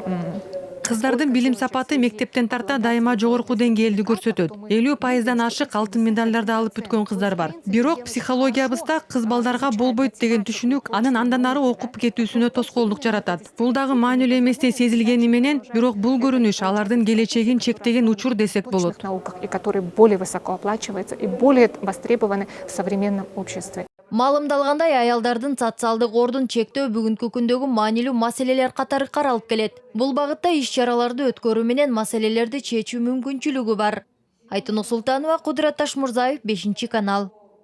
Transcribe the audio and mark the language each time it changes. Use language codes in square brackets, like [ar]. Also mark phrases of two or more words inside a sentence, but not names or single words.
[ky] Кыздардын билим сапаты мектептен тарта дайыма жогорку деңгээлди көрсөтөт. 50%дан ашык алтын медалдарды алып бүткөн кыздар бар. Бирок психологиябызда кыз балдарга болбойт деген түшүнүк анын андан ары окуп кетүүсүнө тоскоолдук жаратат. Бул дагы маанилүү эместей сезилгени менен, бирок бул көрүнүш алардын келечегин чектеген учур десек болот. [ru] и которые более высоко оплачиваются и более востребованы в современном обществе. [ky] Маалымдалгандай, аялдардын социалдык ордун чектөө бүгүнкү күндөгү маанилүү маселелер катары каралып келет. Бул багытта иш-чараларды өткөрүү менен маселелерди чечүү мүмкүнчүлүгү бар. Айтынок Султанова, Кудурат Ташмурзаев, 5 канал.